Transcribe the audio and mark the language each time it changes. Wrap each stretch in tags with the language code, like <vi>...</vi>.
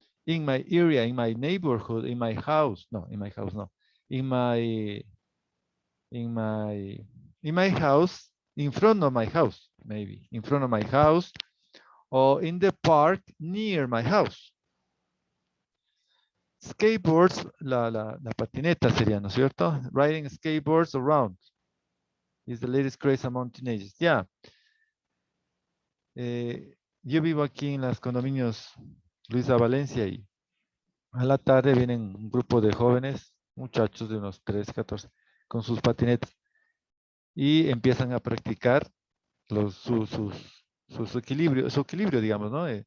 <en>In my area, in my neighborhood, in my house. No, in my house, no. In my house, in front of my house, maybe. In front of my house or in the park near my house.</en> <es>Skateboards, la patineta sería, ¿no es cierto?</es> <en>Riding skateboards around is the latest craze among teenagers.</en> <es>Ya. Yo vivo aquí en los condominios Luisa Valencia y a la tarde vienen un grupo de jóvenes, muchachos de unos 13, 14, con sus patinetas y empiezan a practicar su equilibrio, digamos, ¿no?</es>